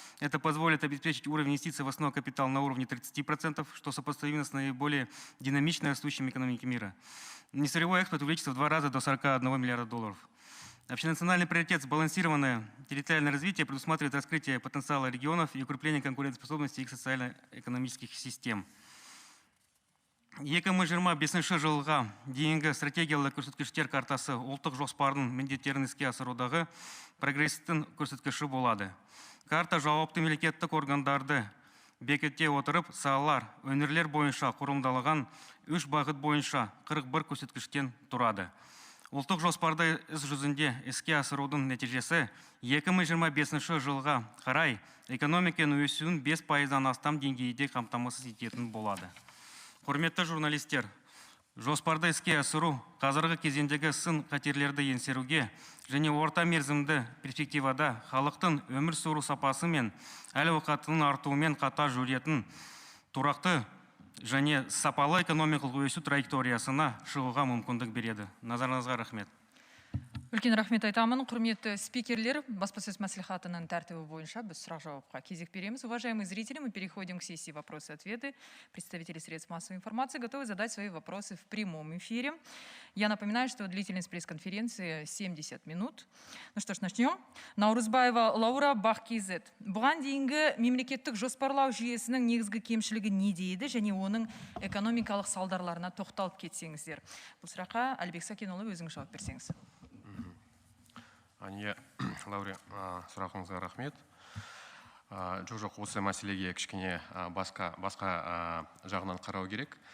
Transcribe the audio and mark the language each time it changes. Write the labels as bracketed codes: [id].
[ru] Это позволит обеспечить уровень инвестиций в основной капитал на уровне 30%, что сопоставимо с наиболее динамично растущими экономиками мира. Несырьевой экспорт увеличится в 2 раза до 41 миллиарда долларов. Общенациональный приоритет «Сбалансированное территориальное развитие» предусматривает раскрытие потенциала регионов и укрепление конкурентоспособности их социально-экономических систем. [kk] 2025 жылға дейінгі стратегиялық көрсеткіштер картасы ұлттық жоспардың міндеттерін іске асырудағы прогресстің көрсеткіші болады. Карта жауапты мемлекеттік органдарды бекітте отырып, салалар, өңірлер бойынша құрылымдалған 3 бағыт бойынша 41 көрсеткіштен тұрады. Ұлттық жоспарды іс жүзінде іске асырудың нәтижесі 2025 жылға қарай экономиканың өсуін 5%-дан астам деңгейде қамтамасыз ететін болады. Құрметті журналистер, жоспарды іске асыру қазіргі кезеңдегі сын қатерлерді еңсеруге және орта мерзімді перспективада халықтың өмір сүру сапасы мен әл-ауқатының артуымен қатар жүретін тұрақты және сапалы экономикалық өсу траекториясына шығуға мүмкіндік береді. Назарыңызға рахмет. Үлкен рахмет айтамын. Құрметті спикерлер, баспасөз мәслихатының тәртібі бойынша біз сұрақ-жауапқа кезек береміз. [ru] Уважаемые зрители, мы переходим к сессии вопросы-ответы. Представители средств массовой информации готовы задать свои вопросы в прямом эфире. Я напоминаю, что длительность пресс-конференции 70 минут. Ну что ж, начнем. Наурызбаева Лаура Бахкизет. [kk] Бұған дейінгі мемлекеттік жоспарлау жүйесінің негізгі кемшілігі не дейді, және оның экономикалық салдарларына тоқталып кетсеңіздер. Бұл сұраққа Әлбек Сакенұлы өзіңіз жауап берсеңіз. Ания Лауре, сұрағыңызға рахмет. Жоқ, осы мәселеге кішкене басқа жағынан қарау керек.